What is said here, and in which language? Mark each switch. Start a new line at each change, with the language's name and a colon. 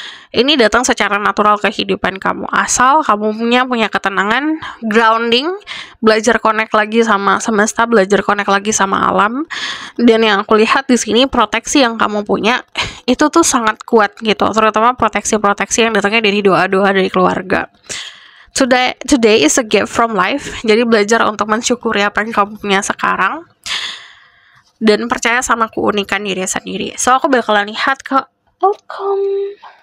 Indonesian: Ini datang secara natural ke kehidupan kamu. Asal kamu punya ketenangan, grounding, belajar connect lagi sama semesta, belajar connect lagi sama alam. Dan yang aku lihat di sini proteksi yang kamu punya itu tuh sangat kuat gitu. Terutama proteksi-proteksi yang datangnya dari doa-doa dari keluarga.
English: Today is a gift from life.
Indonesian: Jadi belajar untuk mensyukuri apa yang kamu punya sekarang dan percaya sama keunikan diri sendiri. So aku bakalan lihat ke outcome.